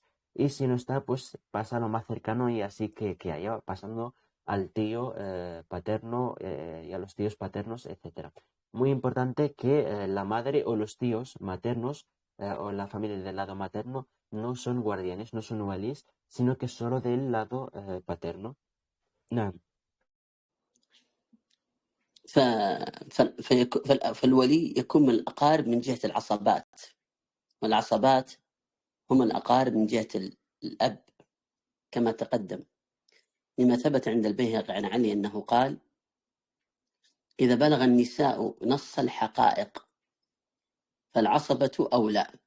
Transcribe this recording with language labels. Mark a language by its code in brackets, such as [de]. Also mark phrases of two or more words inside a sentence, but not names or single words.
[es] Y si no está, pues pasa a lo más cercano y así que haya pasando al tío paterno y a los tíos paternos, etcétera. Muy importante que la madre o los tíos maternos o la familia del lado materno no son guardianes, no son walís, sino que solo del lado paterno. [ar] نعم. فالولي يكون من الأقارب من جهة العصبات، والعصبات هم الأقارب من جهة الأب كما تقدم، لما ثبت عند البيهقي عن علي أنه قال: إذا بلغ النساء نص الحقائق فالعصبة أولى.